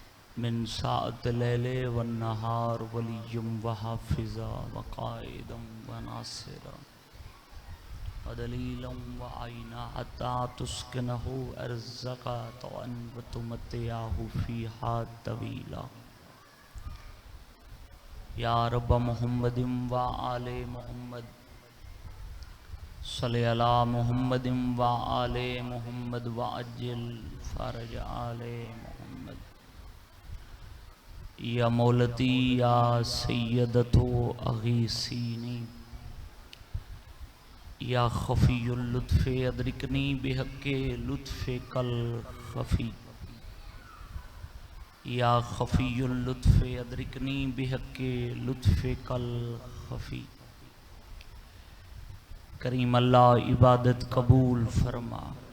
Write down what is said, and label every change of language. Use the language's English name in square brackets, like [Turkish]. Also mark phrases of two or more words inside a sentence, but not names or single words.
[Arabic] من ساعة الليل والنهار وليا وحافظا وقائدا وناصرا ودليلا وعينا حتى تسكنه أرزقا وتمتعه فيها طويلا یا رب محمد وآل محمد صلی علی محمد وآل محمد وعجل فرج آل محمد یا مولتی یا سیدتو اغیثینی یا خفی اللطف ادرکنی بحق لطف کل خفی یا خفی اللطف ادرکنی بحق لطف کل خفی کریم [Urdu] اللہ عبادت قبول فرما